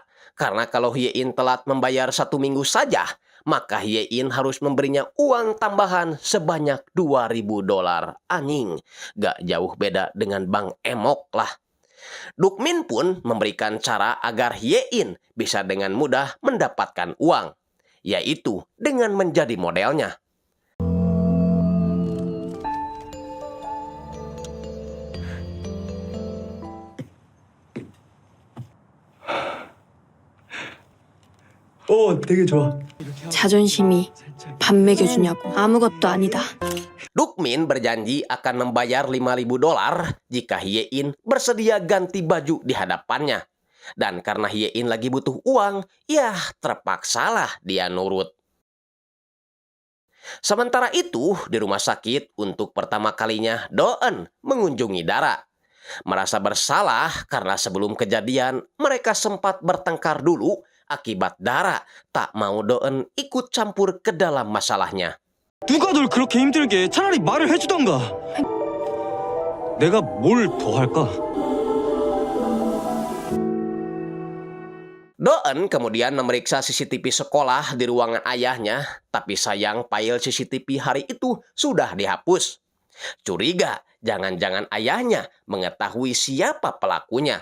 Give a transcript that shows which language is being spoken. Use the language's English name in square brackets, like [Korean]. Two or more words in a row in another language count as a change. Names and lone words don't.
[Indonesian] Karena kalau Hye-in telat membayar 1 minggu saja, maka Hye-in harus memberinya uang tambahan sebanyak $2.000. Anjing, gak jauh beda dengan Bang Emok lah. Duk-min pun memberikan cara agar Hye-in bisa dengan mudah mendapatkan uang, yaitu dengan menjadi modelnya. [Korean] 되게 좋아. 자존심이 밥 먹여주냐고. 아무것도 아니다. [Indonesian] Duk-min berjanji akan membayar $5.000 jika Hye-in bersedia ganti baju di hadapannya. Dan karena Hye-in lagi butuh uang, ya terpaksalah dia nurut. Sementara itu, di rumah sakit untuk pertama kalinya Doen mengunjungi Dara. Merasa bersalah karena sebelum kejadian mereka sempat bertengkar dulu akibat Dara tak mau Doen ikut campur ke dalam masalahnya. [Korean] 누가 널 그렇게 힘들게 해? 차라리 말을 해주던가. 내가 뭘 더 할까? [Indonesian] Doen kemudian memeriksa CCTV sekolah di ruangan ayahnya, tapi sayang file CCTV hari itu sudah dihapus. Curiga, jangan-jangan ayahnya mengetahui siapa pelakunya.